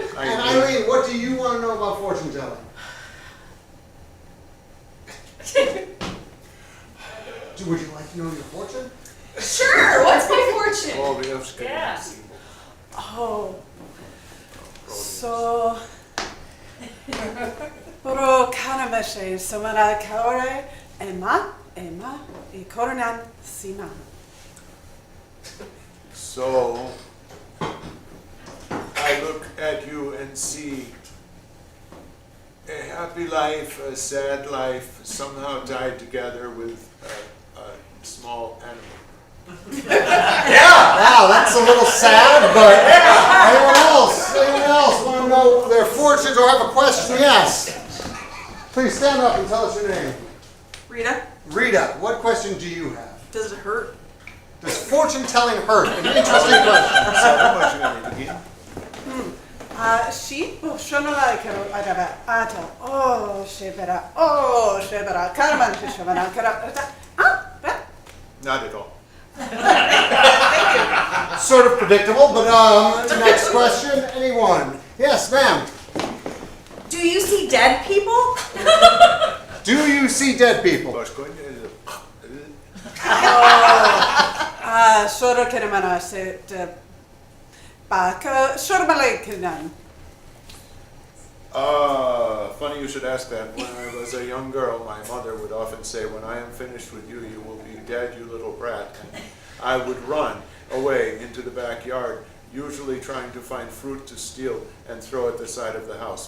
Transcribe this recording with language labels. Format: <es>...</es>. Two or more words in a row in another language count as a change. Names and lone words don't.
<en>And Eileen, what do you want to know about fortune telling? Would you like to know your fortune? Sure, what's my fortune? Oh, we have to Yeah. Oh. So Puro kanameshe somara kaore Emma e koronan siman. So, I look at you and see a happy life, a sad life, somehow tied together with a small animal. Yeah, wow, that's a little sad, but anyone else? Anyone else want to know their fortunes or have a question? Yes. Please stand up and tell us your name. Rita, Rita, what question do you have? does it hurt? Does fortune telling hurt? An interesting question. So how much you gonna begin? She sono like shebera karaman shebera kara. Not at all. Sort of predictable, but next question. Anyone? Yes, ma'am. Do you see dead people? Do you see dead people? Soro keramana se baka shormale kenan. Funny you should ask that. When I was a young girl, my mother would often say, "When I am finished with you, you will be dead, you little brat." And I would run away into the backyard, usually trying to find fruit to steal and throw at the side of the house.</en>